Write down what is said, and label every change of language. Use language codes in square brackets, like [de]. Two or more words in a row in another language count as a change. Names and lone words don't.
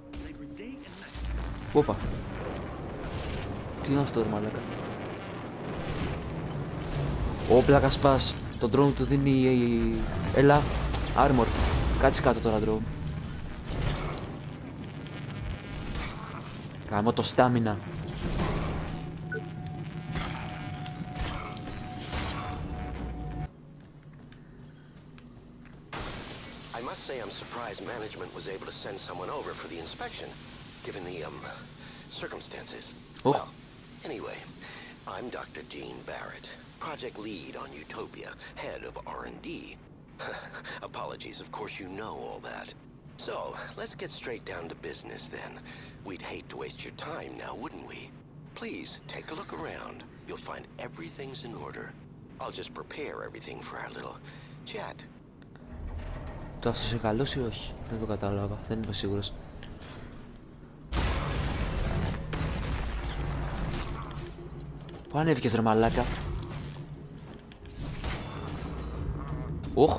[el] Όπα. Τι είναι αυτό, ρε μαλάκα? Ω, πλάκα σπάς. Το drone του δίνει... Έλα, armor. Κάτσε κάτω τώρα, drone. Κάμω το stamina. [en] I must say I'm surprised management was able to send someone over for the inspection, given the, circumstances. Oh. Well, anyway, I'm Dr. Gene Barrett, project lead on Utopia, head of R&D. Apologies, of course you know all that. So, let's get straight down to business then. We'd hate to waste your time now, wouldn't we? Please, take a look around. You'll find everything's in order. I'll just prepare everything for our little chat. [el] Το αυτός είναι καλός ή όχι? Δεν το κατάλαβα, δεν είμαι σίγουρος. Πού ανέβηκες, ρε μαλάκα? Οχ!